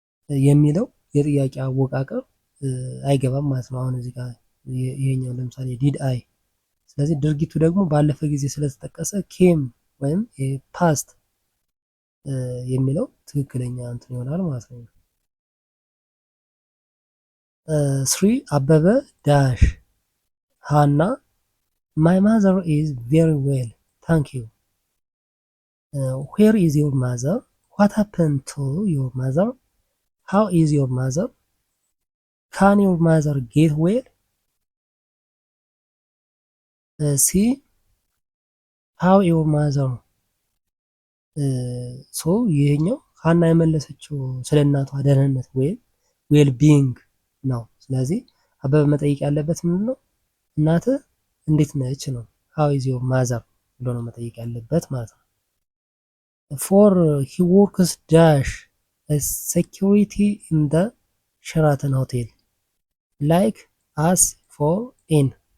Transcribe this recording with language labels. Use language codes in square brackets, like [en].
[am] የሚለው የጥያቄ አወቃቀር አይገባም ማለት ነው። አሁን እዚህ ጋር ይሄኛው ለምሳሌ ዲድ አይ፣ ስለዚህ ድርጊቱ ደግሞ ባለፈ ጊዜ ስለተጠቀሰ ኬም ወይም ፓስት የሚለው ትክክለኛ እንትን ይሆናል ማለት ነው። 3 አበበ ዳሽ ሃና my mother is very well thank you. [en] Where is your mother? What happened to your mother? How is your mother? Can your mother get well? [am] C how your mother ሶ ይሄኛው ሃና የመለሰችው ስለ እናቷ ደህንነት ወይም ዌል ቢንግ ነው። ስለዚህ አበበ መጠየቅ ያለበት ምንድን ነው? እናትህ እንዴት ነች ነው። how is your mother ብሎ ነው መጠየቅ ያለበት ማለት ነው። 4 he works dash as security in the Sheraton hotel like us for in